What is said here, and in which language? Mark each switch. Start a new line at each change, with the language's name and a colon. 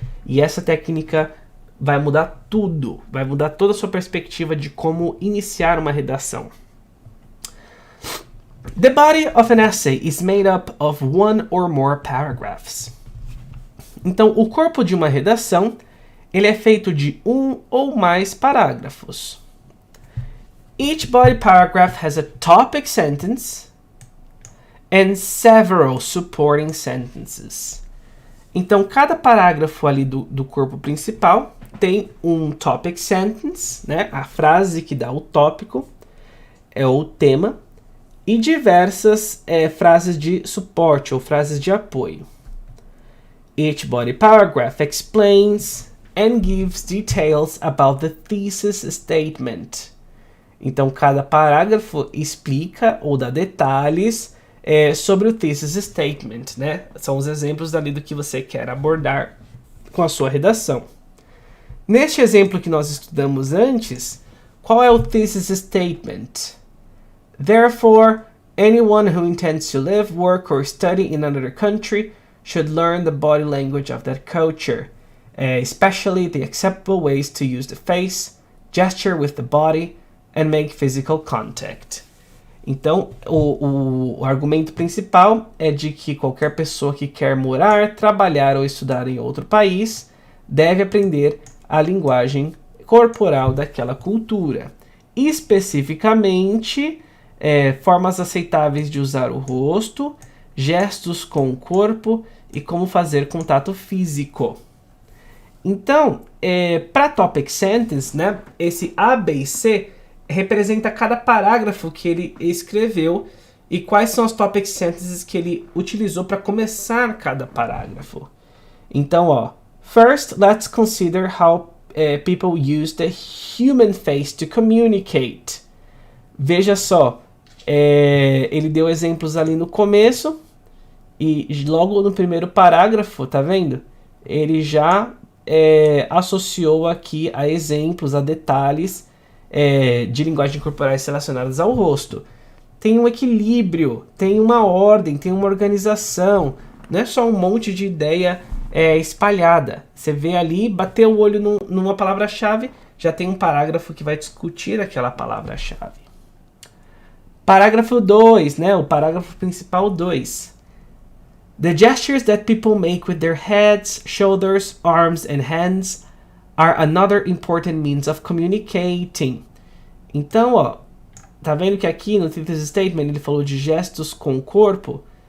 Portuguese: E essa técnica vai mudar tudo, vai mudar toda a sua perspectiva de como iniciar uma redação.
English: The body of an essay is made up of one or more paragraphs.
Portuguese: Então, o corpo de uma redação ele é feito de um ou mais parágrafos.
English: Each body paragraph has a topic sentence and several supporting sentences.
Portuguese: Então, cada parágrafo ali do corpo principal tem um topic sentence, né, a frase que dá o tópico, o tema, e diversas frases de suporte ou frases de apoio.
English: Each body paragraph explains and gives details about the thesis statement.
Portuguese: Então, cada parágrafo explica ou dá detalhes sobre o thesis statement, né? São os exemplos dali do que você quer abordar com a sua redação. Neste exemplo que nós estudamos antes, qual é o thesis statement?
English: Therefore, anyone who intends to live, work, or study in another country should learn the body language of that culture, especially the acceptable ways to use the face, gesture with the body, and make physical contact.
Portuguese: Então, o argumento principal é de que qualquer pessoa que quer morar, trabalhar ou estudar em outro país deve aprender a linguagem corporal daquela cultura. Especificamente, formas aceitáveis de usar o rosto, gestos com o corpo e como fazer contato físico. Então, para Topic Sentence, né, esse A, B e C representa cada parágrafo que ele escreveu e quais são as Topic Sentences que ele utilizou para começar cada parágrafo. Então,
English: first, let's consider how people use the human face to communicate.
Portuguese: Veja só, ele deu exemplos ali no começo e logo no primeiro parágrafo, tá vendo? Ele já associou aqui a exemplos, a detalhes de linguagem corporais relacionadas ao rosto. Tem um equilíbrio, tem uma ordem, tem uma organização, não é só um monte de ideia espalhada. Você vê ali, bateu o olho numa palavra-chave, já tem um parágrafo que vai discutir aquela palavra-chave. Parágrafo 2, né? O parágrafo principal 2.
English: The gestures that people make with their heads, shoulders, arms and hands are another important means of communicating.
Portuguese: Então, tá vendo que aqui no thesis statement ele falou de gestos com o corpo?